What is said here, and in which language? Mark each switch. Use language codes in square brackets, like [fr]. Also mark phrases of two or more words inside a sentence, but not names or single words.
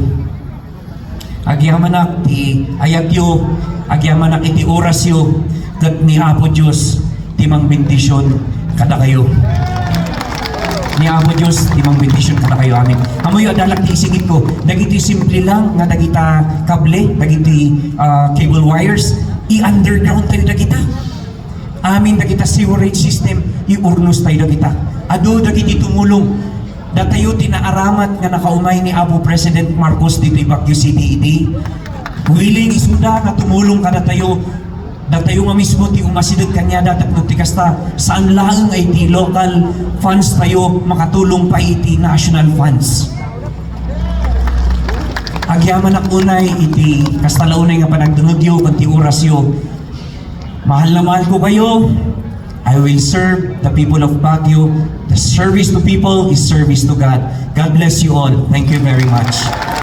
[ilo] Agyamanak ti ayagyo, agyamanak iti orasyo, kat ni Apo Diyos, timang bendisyon kada kayo. Ni Apo Diyos, timang bendisyon kada kayo amin. Amoy adalak ti isingit ko, dagiti simple lang nga dagita kable, dagiti [en] cable wires, [ilo] i-underground tayo dagita. amin da kita [en] sewerage system, [ilo] iurnos tayo da kita. Ado da kiti tumulong. Datayo tinaaramat nga nakaumay ni Apo President Marcos dito Baguio City idi. Willing isuda na tumulong ka datayo. Datayo nga mismo ti umasidod kanya datat no ti kasta saan laang ay ti local funds tayo makatulong pa iti national funds. Agyaman ak unay iti kasta launay nga panagdunodyo kunti orasyo. [tl] Mahal na mahal ko kayo. [en] I will serve the people of Baguio. The service to people is service to God. God bless you all. Thank you very much.